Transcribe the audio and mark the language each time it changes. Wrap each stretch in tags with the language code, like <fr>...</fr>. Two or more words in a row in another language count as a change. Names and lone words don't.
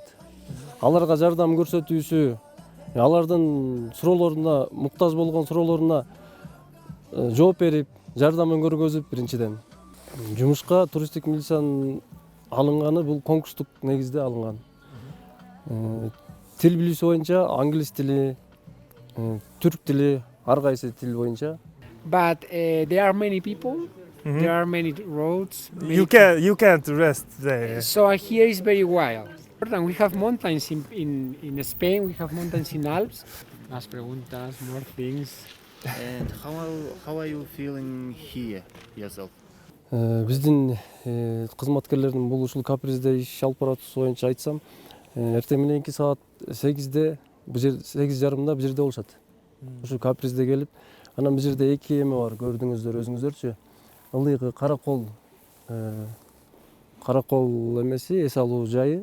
<ky>Аларга жардам көрсөтүүсү, алардын суроолоруна, муктаж болгон суроолоруна жооп берип, жардамын көргөзүп биринчиден. Жумушка туристтик милициянын алынганы бул конкурстук негизде алынган. Тил билүүсү боюнча англис тили, түрк тили, ар кайсы тил боюнча.</ky> <en>But there are many people. There are many roads. You can't rest there. So here is very wild. And we have mountains in Spain. We have mountains in Alps.</en> <es>Más preguntas,</es> <en>more things. And how are you feeling here yourself?</en> <ky>Биздин кызматкерлердин бул ушул капризде иш алып баратуусу боюнча айтсам, эртең мененки саат 8:30 бул жерде болушат. Ушул капризде келип, анан бул жерде эки эме бар, көрдүңүздөр өзүңүздөрчү. Ылыйкы каракол эмеси, эс алуу жайы.</ky>